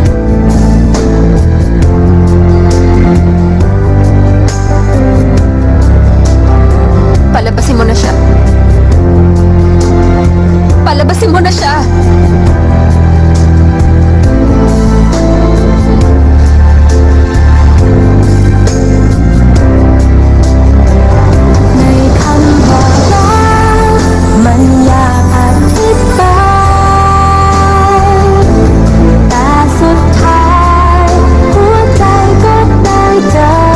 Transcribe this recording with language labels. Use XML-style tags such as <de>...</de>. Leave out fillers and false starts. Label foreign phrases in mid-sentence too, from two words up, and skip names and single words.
<tl>Palabasin mo na siya. Palabasin mo na siya!</tl> <th>May คำบอกรักมันอยากอธิบายแต่สุดท้ายหัวใจก็ได้เจอ</th>